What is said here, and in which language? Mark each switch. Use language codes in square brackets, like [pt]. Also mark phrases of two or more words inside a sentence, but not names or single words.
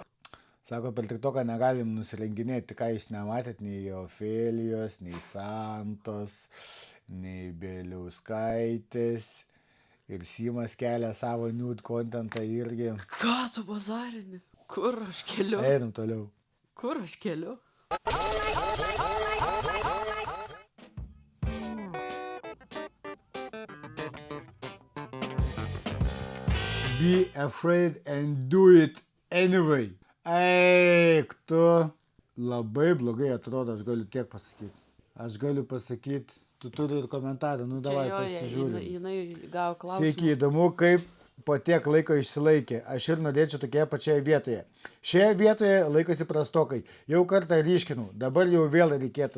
[lt] Sako, per TikToką negalim nusirenginėti, ką jūs nematėt, nei Ofelijos, nei Santos, nei Bieliauskaitės. Ir Simas kelia savo [en] nude contentą [lt] irgi. Ką tu bazarini? Kur aš keliu? Einam toliau. Kur aš keliu? [en] Be afraid and do it anyway. [lt] Eik, tu labai blogai atrodo, aš galiu tiek pasakyti. Aš galiu pasakyti, tu turi ir komentarą, [ru] nu davai [lt] pasižiūrėm. Jinai gavo klausimą. Sveiki, įdomu, kaip po tiek laiko išsilaikė. Aš ir norėčiau tokioje pačioje vietoje. Šioje vietoje laikosi prastokai. Jau kartą ryškinau, dabar jau vėl reikėtų.